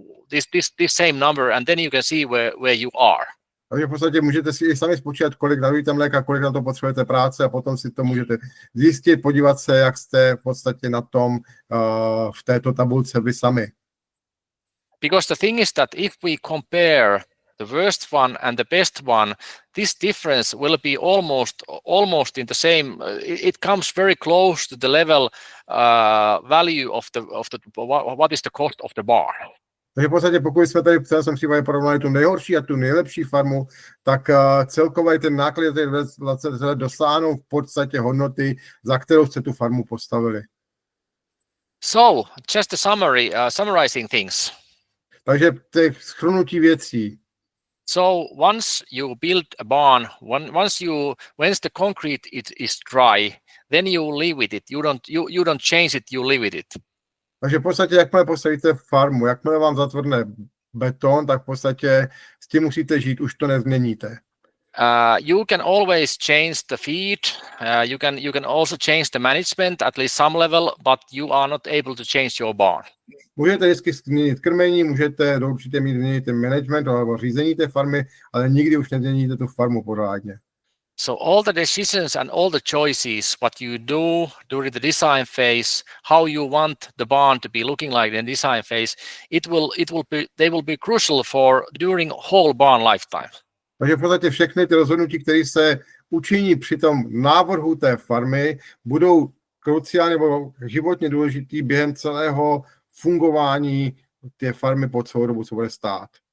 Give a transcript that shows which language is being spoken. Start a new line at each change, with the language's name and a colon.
English: This same number, and then you can see where you are.
Czech: Takže v podstatě můžete si i sami spočítat, kolik navíte mléka, kolik na to potřebujete práce a potom si to můžete zjistit, podívat se, jak jste v podstatě na tom v této tabulce vy sami.
English: Because the thing is that if we compare the worst one and the best one, this difference will be almost in the same. It comes very close to the level value of the what is the cost of the barn.
Czech: Takže v podstatě, pokud jsme tady v celém případě porovnali tu nejhorší a tu nejlepší farmu, tak celkově ten náklad dosáhnou v podstatě hodnoty, za kterou jste tu farmu postavili.
English: So, just a summary, summarizing things.
Czech: Takže těch shrnutí věcí.
English: So once you build a barn, once the concrete is dry, then you live with it. You don't change it. You live with it.
Czech: Takže v podstatě, jakmile postavíte farmu, jakmile vám zatvrdne beton, tak v podstatě s tím musíte žít, už to nezměníte.
English: You can always change the feed. You can also change the management at least some level, but you are not able to change your barn.
Czech: Můžete vždycky změnit krmení, můžete do určité míry změnit ten management nebo řízení té farmy, ale nikdy už nezměníte tu farmu pořádně.
English: So all the decisions and all the choices, what you do during the design phase, how you want the barn to be looking like in the design phase, they will be crucial for during whole barn lifetime.
Czech: Takže v podstatě všechny ty rozhodnutí, které se učiní při tom návrhu té farmy, budou kruciálně nebo životně důležitý během celého fungování té farmy po celou dobu, co bude stát.